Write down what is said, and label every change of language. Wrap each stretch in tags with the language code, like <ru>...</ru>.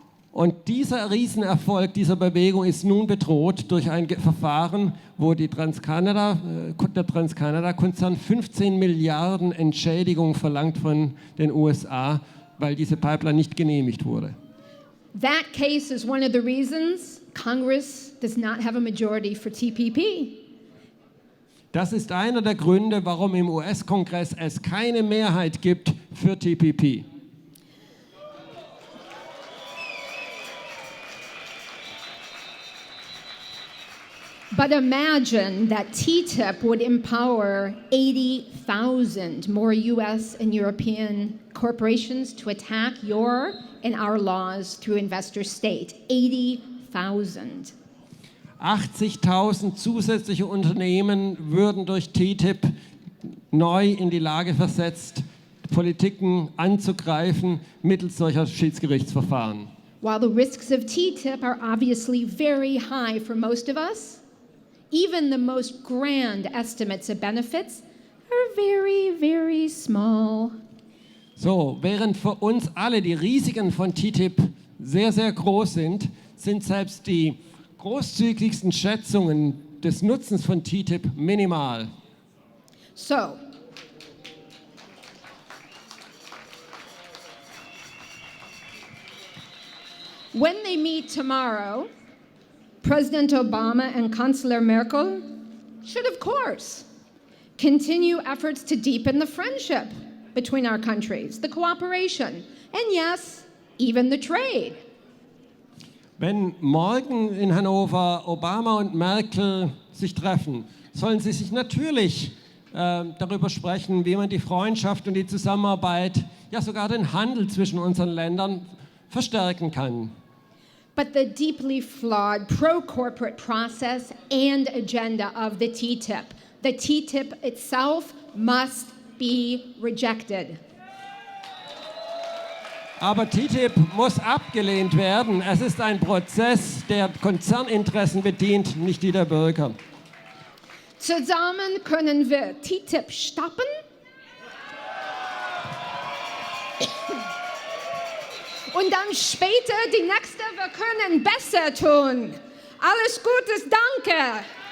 <de>Und dieser Riesenerfolg dieser Bewegung ist nun bedroht durch ein Verfahren, wo der Transkanada-Konzern 15 Milliarden Entschädigung verlangt von den USA, weil diese Pipeline nicht genehmigt wurde.</de> <en>That case is one of the reasons Congress does not have a majority for TPP.</en> <de>Das ist einer der Gründe, warum im US-Kongress es keine Mehrheit gibt für TPP.</de> <en>But imagine that TTIP would empower 80,000 more US and European corporations to attack your and our laws through investor state. 80,000.</en> <de>80.000 zusätzliche Unternehmen würden durch TTIP neu in die Lage versetzt, Politiken anzugreifen mittels solcher Schiedsgerichtsverfahren.</de> <en>While the risks of TTIP are obviously very high for most of us, even the most grand estimates of benefits are very small.</en> <de>So, während für uns alle die Risiken von TTIP sehr groß sind, sind selbst die großzügigsten Schätzungen des Nutzens von TTIP minimal.</de> <en>So, when they meet tomorrow, President Obama and Chancellor Merkel should, of course, continue efforts to deepen the friendship between our countries, the cooperation, and yes, even the trade.</en> <de>Wenn morgen in Hannover Obama und Merkel sich treffen, sollen sie sich natürlich darüber sprechen, wie man die Freundschaft und die Zusammenarbeit, ja sogar den Handel zwischen unseren Ländern verstärken kann.</de> <en>But the deeply flawed pro-corporate process and agenda of the TTIP itself must be rejected.</en> <de>Aber TTIP muss abgelehnt werden. Es ist ein Prozess, der Konzerninteressen bedient, nicht die der Bürger. Zusammen können wir TTIP stoppen und dann später die nächste, wir können besser tun. Alles Gute, danke.</de>